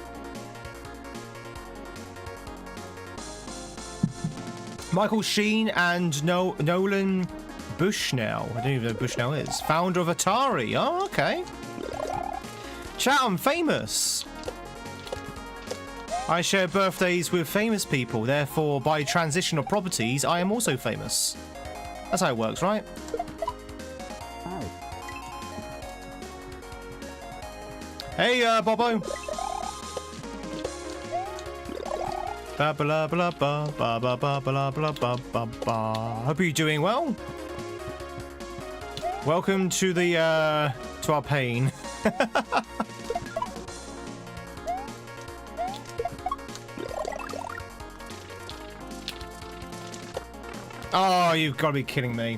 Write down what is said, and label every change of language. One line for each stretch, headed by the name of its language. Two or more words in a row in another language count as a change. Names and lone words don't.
English: Michael Sheen and Nolan Bushnell. I don't even know who Bushnell is. Founder of Atari. Oh, okay. Chat, I'm famous. I share birthdays with famous people. Therefore, by transition of properties, I am also famous. That's how it works, right? Hey, Bobo. Ba ba ba ba ba ba ba ba ba ba ba ba. Hope you're doing well. Welcome to the to our pain. Oh, you've got to be kidding me.